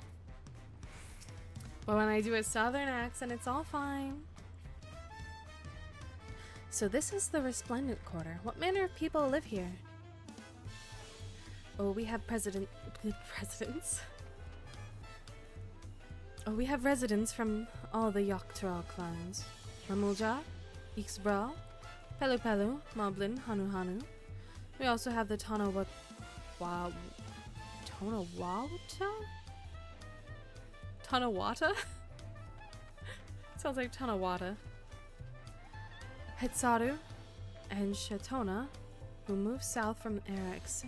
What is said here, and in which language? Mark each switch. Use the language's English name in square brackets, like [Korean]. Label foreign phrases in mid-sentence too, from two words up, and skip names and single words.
[English] But when I do a southern accent, it's all fine. So this is the Resplendent Quarter. What manner of people live here? Oh, we have presidents. Oh, we have residents from all the Yoctral clans. Mamulja, Ixbra, Pelu Pelu, Moblin, Hanu Hanu. We also have the Tonawata? Tonawata? Sounds like Tonawata. Hetsaru and Shatona, who moved south from Erix.